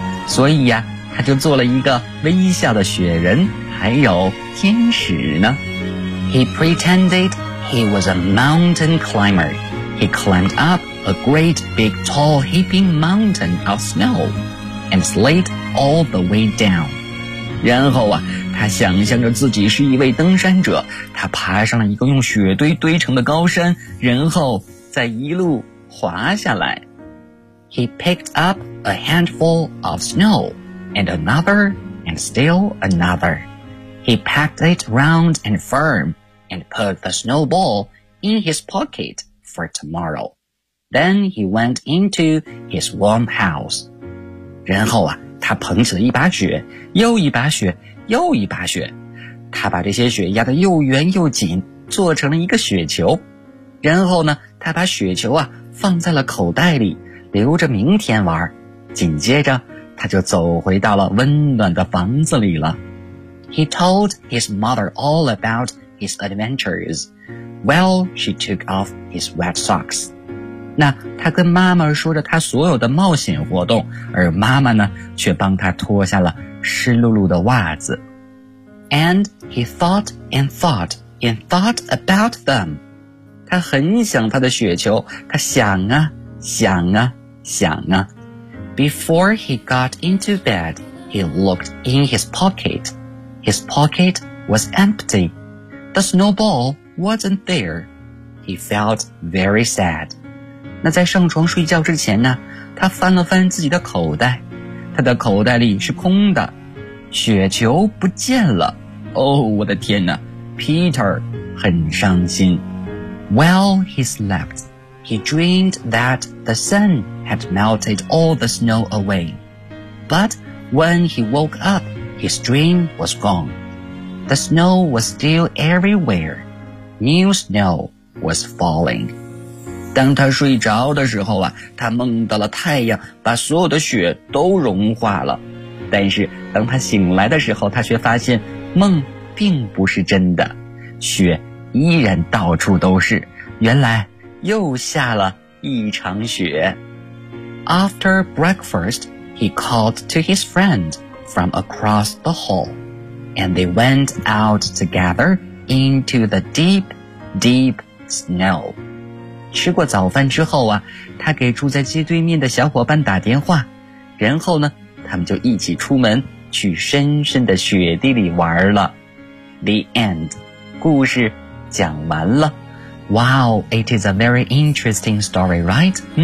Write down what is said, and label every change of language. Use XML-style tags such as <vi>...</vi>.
<zh>所以呀，他就做了一个微笑的雪人，还有天使呢。</zh> <en>He pretended he was a mountain climber. He climbed up a great big tall heaping mountain of snow and slid all the way down.</en> <zh>然后啊，他想象着自己是一位登山者，他爬上了一个用雪堆堆成的高山，然后再一路滑下来。</zh> <en>He picked up a handful of snow. And another, and still another. He packed it round and firm, and put the snowball in his pocket for tomorrow. Then he went into his warm house.</en> <zh>然后啊，他捧起了一把雪，又一把雪，又一把雪。他把这些雪压得又圆又紧，做成了一个雪球。然后呢，他把雪球啊，放在了口袋里，留着明天玩。紧接着他就走回到了温暖的房子里了。</zh> <en>He told his mother all about his adventures. Well, she took off his wet socks.</en> <zh>那他跟妈妈说着他所有的冒险活动，而妈妈呢，却帮他脱下了湿漉漉的袜子。</zh> <en>And he thought and thought and thought about them.</en> <zh>他很想他的雪球，他想啊，想啊，想啊。</zh> <en>Before he got into bed, he looked in his pocket. His pocket was empty. The snowball wasn't there. He felt very sad.</en> <zh>那在上床睡觉之前呢，他翻了翻自己的口袋，他的口袋里是空的，雪球不见了。哦，我的天哪， Peter 很伤心。</zh> <en>While he slept, he dreamed that the sun. Had melted all the snow away. But when he woke up, his dream was gone. The snow was still everywhere. New snow was falling.</en> <zh>当他睡着的时候啊，他梦到了太阳把所有的雪都融化了。但是当他醒来的时候，他却发现梦并不是真的，雪依然到处都是，原来又下了一场雪。</zh> <en>After breakfast, he called to his friend from across the hall, and they went out together into the deep, deep snow.</en> <zh>吃过早饭之后啊，他给住在街对面的小伙伴打电话，然后呢，他们就一起出门去深深的雪地里玩了。</zh> <en>The end，</en> <zh>故事讲完了。</zh> <en>Wow， it is a very interesting story， right？</en>